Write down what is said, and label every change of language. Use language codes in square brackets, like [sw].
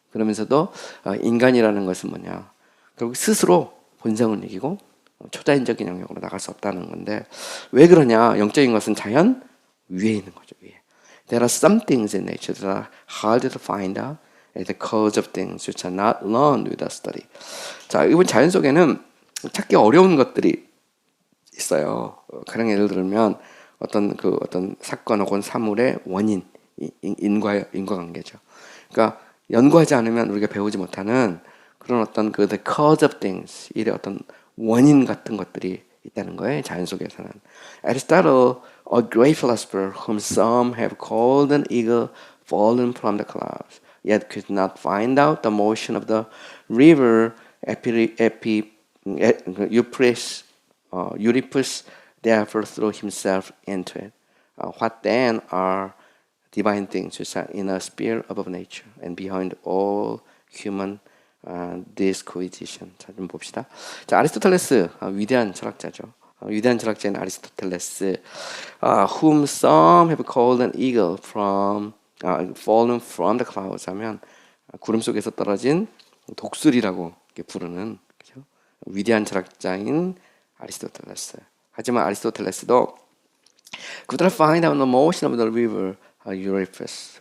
[ko] 그러면서도 인간이라는 것은 뭐냐? 결국 스스로 본성을 이기고 초자연적인 영역으로 나갈 수 없다는 건데, 왜 그러냐? 영적인 것은 자연 위에 있는 거죠. 위에. [en] There are some things in nature that are hard to find out as the cause of things which are not learned without study. [ko] 자, 이번 자연 속에는 찾기 어려운 것들이 있어요. 가령 예를 들면 어떤 사건 혹은 사물의 원인, 인과관계죠. 그러니까 연구하지 않으면 우리가 배우지 못하는 그런 어떤 [en] the cause of things, [ko] 일의 어떤 원인 같은 것들이 있다는 거예요. 자연 속에서는. [en] Aristotle, a great philosopher whom some have called an eagle fallen from the clouds, yet could not find out the motion of the river Euripus therefore threw himself into it. What then are divine things which are in a sphere above nature and behind all human disquisition. [ko] 자, 좀 봅시다. 자, 아리스토텔레스, 위대한 철학자죠. 위대한 철학자인 아리스토텔레스, [en] whom some have called an eagle from fallen from the clouds [ko] 하면 구름 속에서 떨어진 독수리라고 부르는, 그죠? 위대한 철학자인 아리스토텔레스. 하지만 아리스토텔레스도 [en] could not find out the motion of the river Euripus.